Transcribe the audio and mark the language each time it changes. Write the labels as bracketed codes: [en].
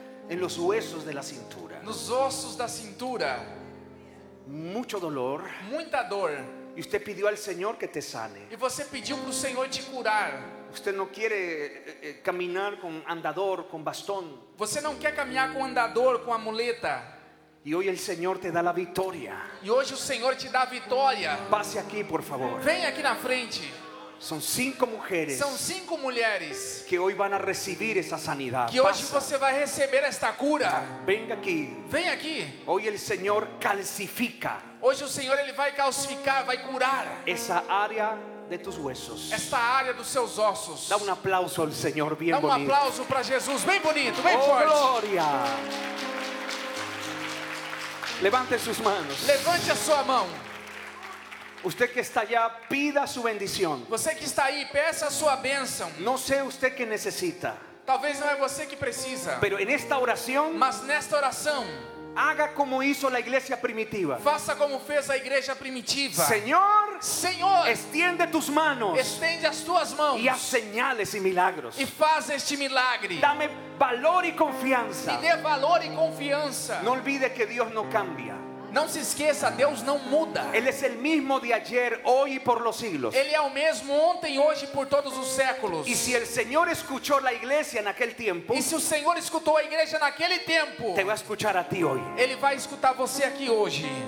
[es] En los huesos de la cintura. [pt] Nos ossos da cintura. [es] Mucho dolor. [pt] Muita dor. [es] Y usted pidió al Señor que te sane. [pt] E você pediu pro Senhor te curar. [es] Usted no quiere caminar con andador, con bastón. [pt] Você não quer caminhar com andador, com amuleta. [es] Y hoy el Señor te da la victoria. [pt] E hoje o Senhor te dá a vitória. [es] Pase aquí, por favor. [pt] Vem aqui na frente. [es] Son cinco mujeres. [pt] São cinco mulheres [es] que hoy van a recibir esa sanidad. [pt] Que hoje você vai receber esta cura. [es] Venga aquí. [pt] Vem aqui. [es] Hoy el Señor calcifica. [pt] Hoje o Senhor ele vai calcificar, vai curar [es] esa área de tus huesos. [pt] Esta área dos seus ossos. [es] Dá un aplauso al Señor, bien bonito. [pt] Dá um bonito. Aplauso para Jesus, bem bonito, bem oh, forte. Glória. [es] Levante sus manos. [pt] Levante a sua mão. [es] Usted que está allá, pida su bendición. [pt] Você que está aí, peça a sua bênção. [es] No sé usted que necesita. [pt] Talvez não é você que precisa. [es] Pero en esta oración. [pt] Mas nesta oração. [es] Haga como hizo la iglesia primitiva. [pt] Faça como fez a igreja primitiva. [es] Señor. [pt] Senhor. [es] Extiende tus manos. [pt] Estende as tuas mãos. [es] Y haz señales y milagros. [pt] E faz este milagre. [es] Dame valor y confianza. [pt] Me dê valor e confiança. [es] No olvide que Dios no cambia. [pt] Não se esqueça, Deus não muda. Ele é o mesmo [es] de ayer, hoy e por los siglos. [pt] Ele é o mesmo ontem, hoje e por todos os séculos. E se o Senhor escutou a igreja naquele tempo? E se o Senhor escutou a igreja naquele tempo? Te vai escutar a ti hoje. Ele vai escutar você aqui hoje.